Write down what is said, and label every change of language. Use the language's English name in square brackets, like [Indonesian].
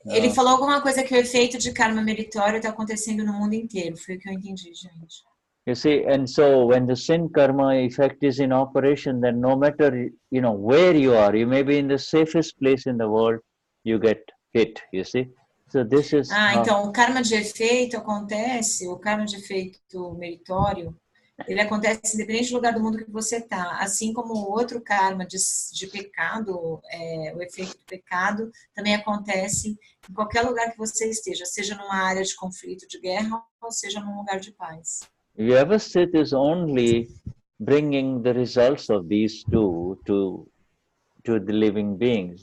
[Portuguese] Ele falou alguma coisa que o efeito de karma meritório está acontecendo no mundo inteiro. Foi o que eu entendi, gente. [English] You see, and so when the sin karma effect is in operation, then no matter, where you are, you may be in the safest place in the world, you get hit, you see. So this is [Portuguese] então o karma de efeito acontece, o karma de efeito meritório, ele acontece independente do lugar do mundo que você está. Assim como o outro karma de pecado, o efeito do pecado, também acontece em qualquer lugar que você esteja, seja numa área de conflito, de guerra, ou seja num lugar de paz. [English] Vyavasthit is only bringing the results of these two to the living beings.